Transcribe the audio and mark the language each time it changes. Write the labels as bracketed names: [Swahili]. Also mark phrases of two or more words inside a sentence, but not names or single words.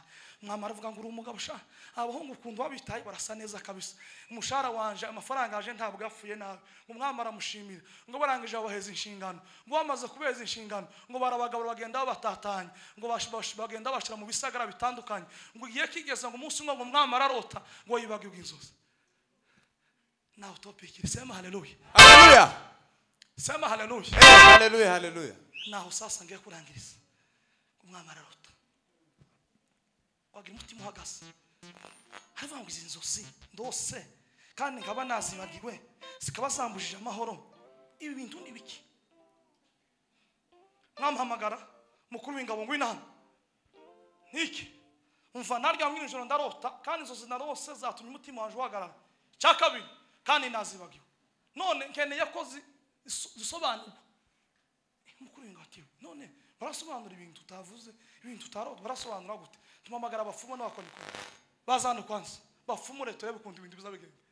[Kinyarwanda] Mwami aravuga ngo uri umugabo sha abahungu kundu babitaye barasa neza kabisa umushara wanje amafaranga aje ntabwo yafuye nawe. Umwami aramushimira ngo barangije abaheza inshingano ngo bamaze kubeza inshingano ngo barabagabura bagenda batatanye ngo bagenda bashira mu bisagara bitandukanye ngo igiye kigeze ngo umunsi umwe ngo umwami ararota ngo yibagirwe inzozi. [English] Now topic [Swahili] sema haleluya. Haleluya. Sema haleluya. Haleluya haleluya. [Kinyarwanda] Naho sasa ngiye kurangiriza umwami ararota wagira umutima uhagaze haravuga ngo izi nzozi ndose kandi nkaba nazibagiwe zikaba zambujije amahoro ibi bintu ni biki mwamuhamagara mukuru w'ingabo ngo inama niki umva naryamye nijoro ndarota kandi inzozi narose zatumye umutima waje uhagarara cya kabiri kandi nazibagiwe none nkeneye ko zisobanurwa mukuru w'ingabo ati none barasobanura ibintu utavuze ibintu utarota barasobanura gute tumamagara abafumo n'abakonikoni bazana kwanza bafumure turebe kundi ibintu bizabigenda